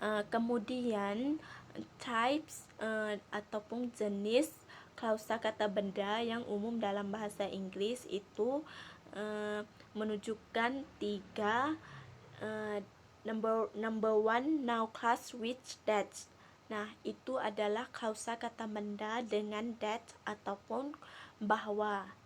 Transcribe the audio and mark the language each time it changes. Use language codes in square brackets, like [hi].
[id] Kemudian types ataupun jenis klausa kata benda yang umum dalam bahasa Inggris itu menunjukkan tiga. [en] Number one, noun clause with that. [id] Nah, itu adalah klausa kata benda dengan that ataupun bahwa.